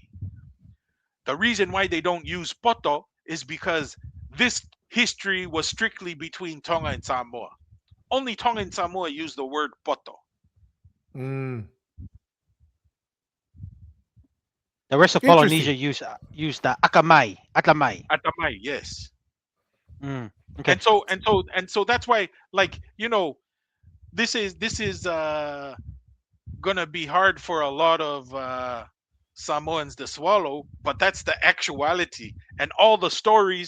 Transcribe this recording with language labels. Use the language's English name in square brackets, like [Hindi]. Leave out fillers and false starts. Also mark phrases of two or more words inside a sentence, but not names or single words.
[English] The reason why they don't use poto is because this history was strictly between Tonga and Samoa. Only Tonga and Samoa use the word poto. Mm, The rest of Polynesia interesting. use the akamai, atamai. Atamai, yes. Mm. Okay. And so that's why, like, this is gonna be hard for a lot of Samoans to swallow, but that's the actuality and all the stories.